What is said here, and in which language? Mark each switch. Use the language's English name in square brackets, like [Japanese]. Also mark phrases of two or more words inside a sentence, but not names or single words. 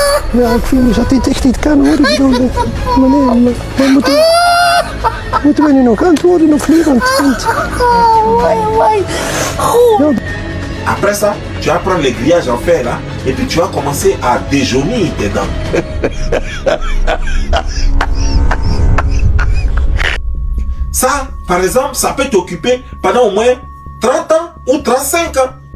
[Dutch] Ja, ik vind dat dit echt niet kan hoor. Ik bedoel, maar moeten we nu nog antwoorden of niet? Want [French] Après ça, tu vas prendre les grillages en fer là, et puis tu vas commencer à déjaunir tes dents. Ça, par exemple, ça peut t'occuper pendant au moins 30 ans ou 35 ans.